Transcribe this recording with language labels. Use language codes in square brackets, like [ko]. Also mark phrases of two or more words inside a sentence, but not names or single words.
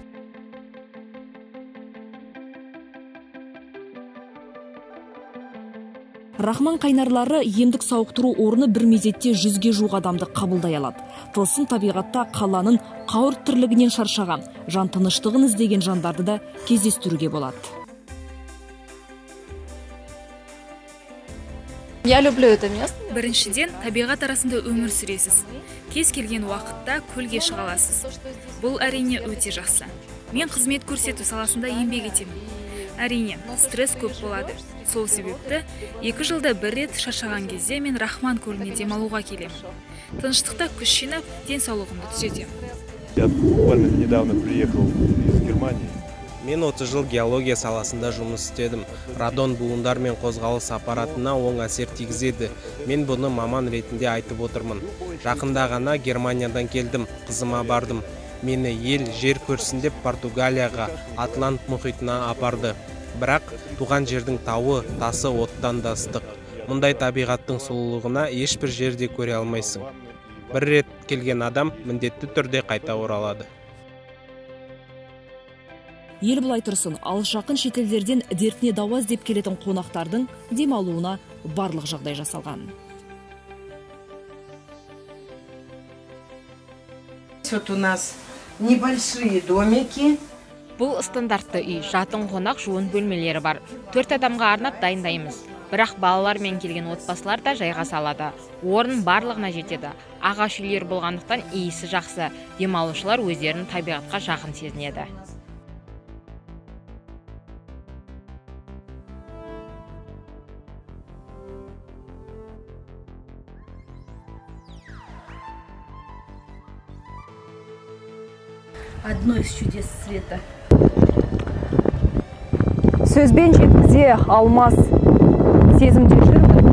[kk] Рахман қайнарлары емдік сауықтыру орны бір мезетте 100-ге жуық адамды қабылдай алады. Тылсым табиғатта қаланың қауырт тірлігінен шаршаған, жан тыныштығын іздеген жандарды да кездестіруге болады. [ru] Я люблю это место. [kk] Біріншіден, табиғат арасында өмір сүресіз. Кез келген уақытта көлге шыға аласыз. Бұл әрине өте жақсы. Мен қызмет көрсету саласында еңбек етемін. Әрине, стресс көп болады. Сол себепті 2 жылда 1 рет шаршаған кезде мен Рахман көліне демалуға келемін. Тыныштықта күш жинап, денсаулығымды түзетемін. [ru] Я буквально недавно приехал из Германии. [kk] Мен 30 жыл геология саласында жұмыс істедім. Радон буындар мен қозғалыс аппаратына оң әсер тигізеді. Мен бұны маман ретінде айтып отырмын. Жақында ғана Германиядан келдім, қызыма бардым. Мені ел жер көрсін деп Португалияға, Атлант мұхитына апарды. Бірақ туған жердің тауы, тасы оттан да ыстық. Мұндай табиғаттың сұлулығына ешбір жерде көре алмайсың. Бір рет келген адам міндетті түрде қайта оралады. Ел былай тұрсын, алыс жақын шетелдерден дертіне дауа іздеп келетін қонақтардың демалуына барлық жағдай жасалған. [ru] Вот у нас небольшие домики. [kk] Бұл стандартты үй, жатын қонақ жуын бөлмелері бар. 4 адамға арнап дайындаймыз. Бірақ балалармен келген отбасылар да жайға салады. Орын барлығына жетеді. Ағаш үйлер болғандықтан иісі жақсы. Демалушылар өздерінің табиғатқа жақын сезінеді. [ru] Одно из чудес света. [kk] Сөзбен жеткізе алмас, сезімде жүр